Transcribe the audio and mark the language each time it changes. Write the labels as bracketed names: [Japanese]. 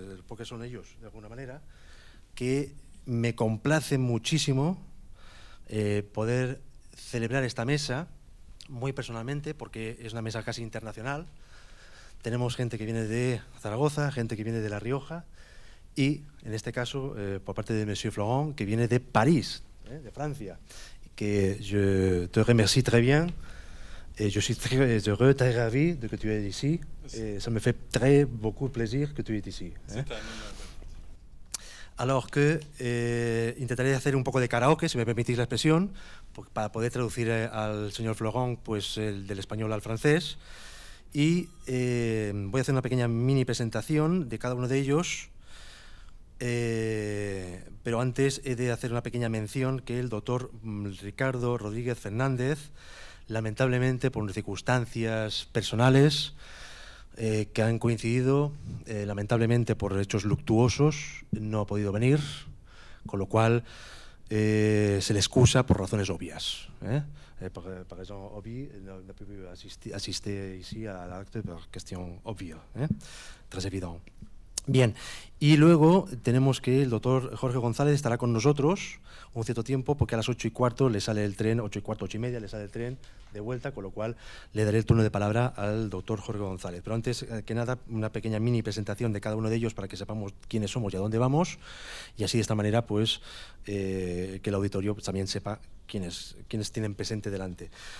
[Spanish] El póker son ellos, de alguna manera, que me complace muchísimo poder celebrar esta mesa muy personalmente, porque es una mesa casi internacional. Tenemos gente que viene de Zaragoza, gente que viene de La Rioja y, en este caso, por parte de Monsieur Florent, que viene de París, de Francia, [French] que je te remercie très bien. Je suis très heureux, très ravi de que tu es ici. Ça me fait beaucoup plaisir que tu es ici. [Spanish] Alors que intentaré hacer un poco de karaoke, si me permitís la expresión, para poder traducir al señor Florent pues, del español al francés. Y voy a hacer una pequeña mini presentación de cada uno de ellos, pero antes he de hacer una pequeña mención que el doctor Ricardo Rodríguez Fernández, lamentablemente por circunstancias personales que han coincidido, lamentablemente por hechos luctuosos, no ha podido venir, con lo cual se le excusa por razones obvias. [French] Par raison obvie, n'a pu assister ici à l'acte [Spanish] por cuestión obvia, [French] très évident. [Spanish] Bien, y luego tenemos que el doctor Jorge González estará con nosotros un cierto tiempo, porque a las 8:15 le sale el tren, 8:15, 8:30 le sale el tren de vuelta, con lo cual le daré el turno de palabra al doctor Jorge González. Pero antes que nada, una pequeña mini presentación de cada uno de ellos para que sepamos quiénes somos y a dónde vamos, y así de esta manera pues que el auditorio también sepa quiénes tienen presente delante.